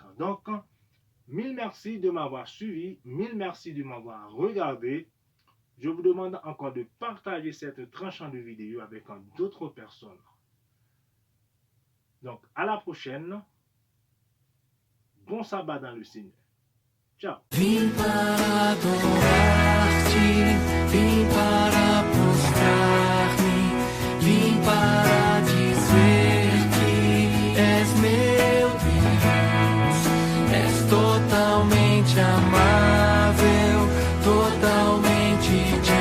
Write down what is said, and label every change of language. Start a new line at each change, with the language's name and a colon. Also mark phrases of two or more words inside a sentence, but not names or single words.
French: Donc, mille merci de m'avoir suivi, mille merci de m'avoir regardé. Je vous demande encore de partager cette tranchante de vidéo avec d'autres personnes. Donc, à la prochaine. Bon sabbat dans le Seigneur. Ciao.
Portuguese: Vim para adorar-te, vim para prostrar-me, vim para dizer que és meu Deus, és totalmente amável, totalmente